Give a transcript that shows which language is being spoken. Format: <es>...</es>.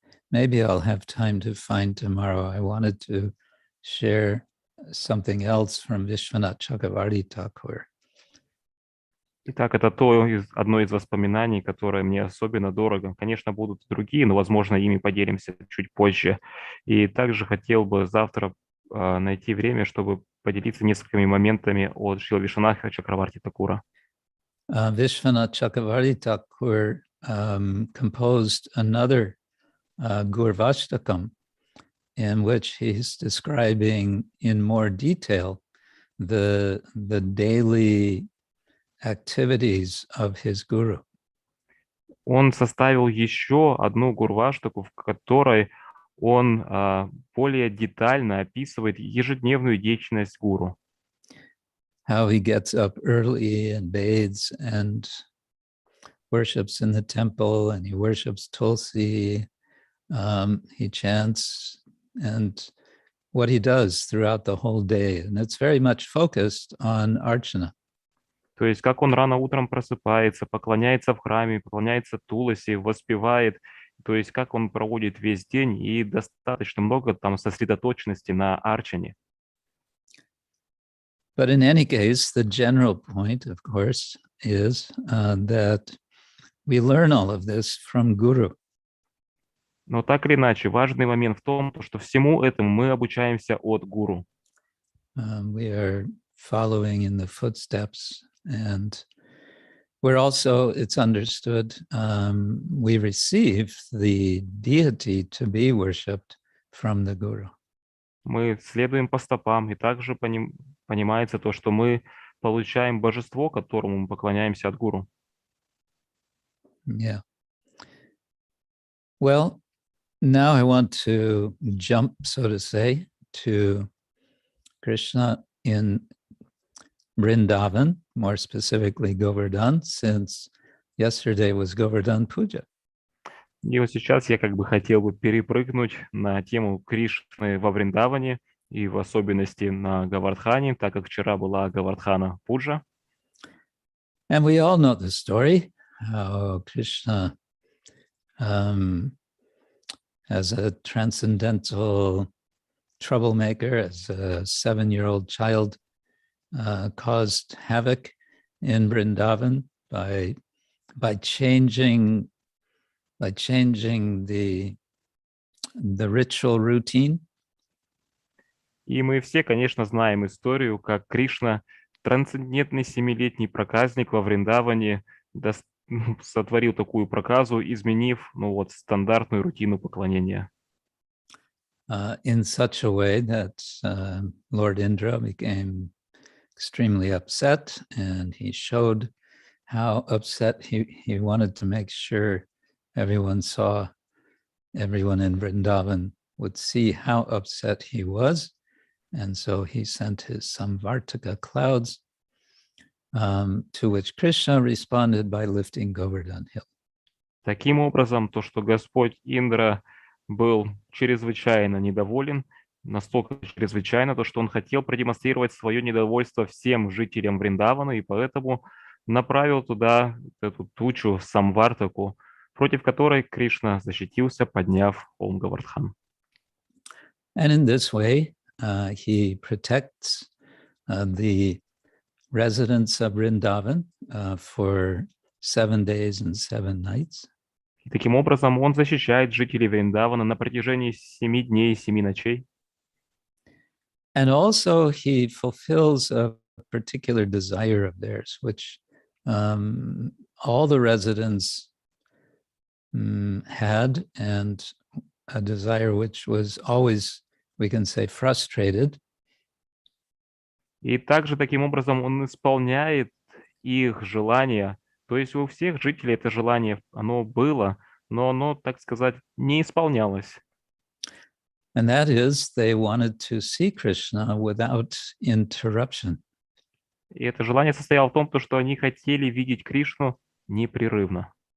<en>Maybe I'll have time to find tomorrow. I wanted to share something else from Vishwanath Chakravarti Thakur.</en> <ru>Итак, это одно из воспоминаний, которое мне особенно дорого. Конечно, будут другие, но, возможно, ими поделимся чуть позже. И также хотел бы завтра найти время, чтобы поделиться несколькими моментами от Шрила Вишванатха Чакраварти Такура.</ru> <en>Vishwanath Chakravarti Thakur composed another Gurvashtakam, in which he's describing in more detail the daily activities of his guru.</en> <ru>Он составил еще одну гурваштаку, в которой он более детально описывает ежедневную деятельность гуру.</ru> <en>How he gets up early and bathes and worships in the temple, and he worships Tulsi. He chants, and what he does throughout the whole day. And it's very much focused on Archana.</en> <ru>То есть, как он рано утром просыпается, поклоняется в храме, поклоняется Туласи, воспевает, то есть, как он проводит весь день, и достаточно много там сосредоточенности на арчане.</ru> <en>But in any case, the general point, of course, is that we learn all of this from Guru.</en> <ru>Но так или иначе, важный момент в том, что всему этому мы обучаемся от гуру.</ru> <en>We are following in the footsteps, and we're also, it's understood, we receive the deity to be worshipped from the Guru.</en> <ru>Мы следуем по стопам, и также понимается то, что мы получаем божество, которому мы поклоняемся от гуру.</ru> <en>Yeah. Well, now I want to jump, so to say, to Krishna in Vrindavan, more specifically Govardhan, since yesterday was Govardhan Puja.</en> <ru>И вот сейчас я как бы хотел бы перепрыгнуть на тему Кришны во Вриндаване, и в особенности на Говардхане, так как вчера была Говардхана Пуджа.</ru> <en>And we all know the story, how Krishna, as a transcendental troublemaker, as a 7-year-old child, caused havoc in Vrindavan by changing the ritual routine.</en> <ru>И мы все, конечно, знаем историю, как Кришна, трансцендентный 7-летний проказник во Вриндаване, сотворил такую проказу, изменив стандартную рутину поклонения.</ru> <en>In such a way that Lord Indra became extremely upset, and he showed how upset he wanted to make sure everyone in Vrindavan would see how upset he was. And so he sent his Samvartaka clouds, to which Krishna responded by lifting Govardhan Hill.</en> <ru>Таким образом, то, что Господь Индра был чрезвычайно недоволен, настолько чрезвычайно, то, что он хотел продемонстрировать свое недовольство всем жителям Вриндавана, и поэтому направил туда эту тучу Самвартаку, против которой Кришна защитился, подняв холм Говардхан.</ru> <en>And in this way, he protects the residents of Vrindavan for 7 days and 7 nights.</en> <ru>И таким образом он защищает жителей Вриндавана на протяжении 7 дней и 7 ночей.</ru> <en>And also he fulfills a particular desire of theirs, which all the residents had, and a desire which was always, we can say, frustrated.</en> <ru>И также таким образом он исполняет их желания. То есть у всех жителей это желание, оно было, но оно, так сказать, не исполнялось.</ru> <en>And that is, they wanted to see Krishna without interruption.</en> <ru>И это желание состояло в том, что они хотели видеть Кришну непрерывно.</ru>